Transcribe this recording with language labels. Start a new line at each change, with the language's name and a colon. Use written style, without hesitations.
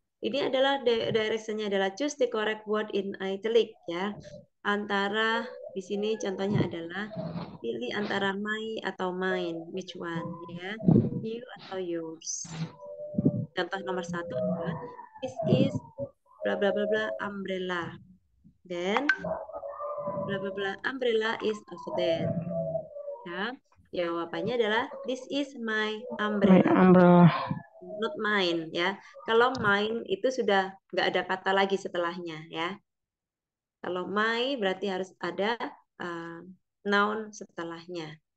Indonesian: Ini adalah directionnya adalah
English: choose the correct word in italic ya.
Indonesian: Antara di sini contohnya adalah pilih antara my atau mine,
English: which one
Indonesian: ya? You atau yours. Contoh nomor satu adalah
English: this is bla bla bla bla umbrella. Then bla bla bla umbrella is over there.
Indonesian: Ya, jawabannya adalah
English: this is my My umbrella, umbrella. not mine ya.
Indonesian: Kalau mine itu sudah nggak ada kata lagi setelahnya ya. Kalau my berarti harus ada uh, noun setelahnya.